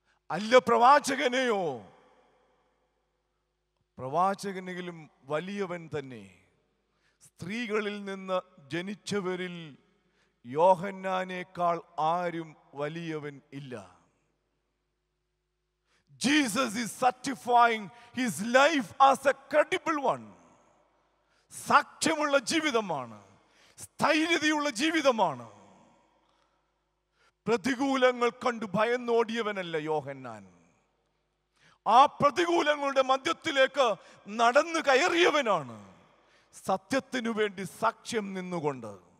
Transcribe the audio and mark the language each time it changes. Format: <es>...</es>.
<ml>അല്ല പ്രവാചകനെയോ? പ്രവാചകനെങ്കിലും വലിയവൻ തന്നെ. സ്ത്രീകളിൽ നിന്ന് ജനിച്ചവരിൽ യോഹന്നാനേക്കാൾ ആരും വലിയവൻ ഇല്ല.</ml> <en>Jesus is certifying his life as a credible one.</en> <ml>സാക്ഷ്യമുള്ള ജീവിതമാണ്, സ്ഥൈര്യതയുള്ള ജീവിതമാണ്. പ്രതികൂലങ്ങൾ കണ്ട് ഭയന്നോടിയവനല്ല യോഹന്നാൻ. ആ പ്രതികൂലങ്ങളുടെ മധ്യത്തിലേക്ക് നടന്നു കയറിയവനാണ്, സത്യത്തിനു വേണ്ടി സാക്ഷ്യം നിന്നുകൊണ്ട്.</ml>